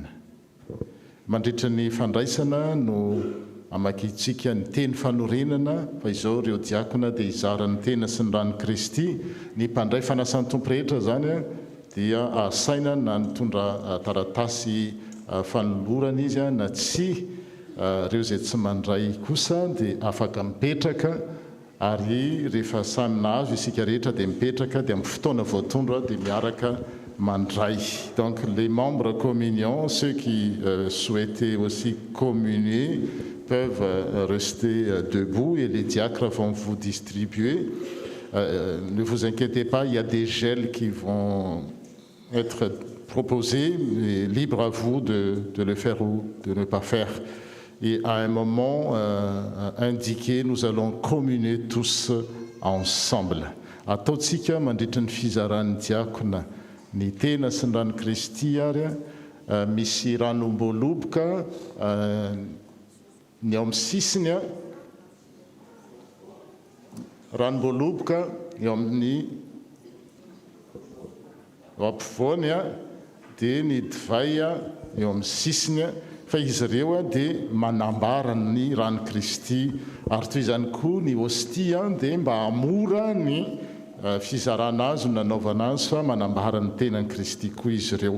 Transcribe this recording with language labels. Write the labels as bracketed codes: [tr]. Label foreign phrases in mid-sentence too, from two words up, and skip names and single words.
[mg] Mandritra ny fandraisana no amakitsika ny teny fanorenana fa izao ireo diakona dia hizara ny tena sy ny ran'ny Kristy ny mpandray fanasan'ny tompo rehetra zany dia asaina na nitondra taratasy fanolorana izy na tsy ireo izay tsy mandray kosa dia afaka mipetraka ary rehefa samy nahazo isika rehetra dia mipetraka dia amin'ny fotoana voatondra dia miaraka mandray. [fr] Donc les membres communion, ceux qui souhaitaient aussi communier peuvent rester debout et les diacres vont vous distribuer. Ne vous inquiétez pas, il y a des gels qui vont être proposés, mais libre à vous de le faire ou de ne pas faire. Et à un moment indiqué, nous allons communier tous ensemble. [mg] Ataontsika mandritra ny fizaran'ny diakona ny tena sy ny ran'ny Kristy ary misy ranom-boaloboka ny ao amin'ny sisiny ranom-boaloboka eo amin'ny ampovoany dia ny divay eo amin'ny sisiny fa izy ireo dia manambara ny ran'ny Kristy ary toy izany koa ny hostia dia mba hamora ny fizarana azy no nanaovana azy fa manambara ny tenan'i Kristy koa izy ireo.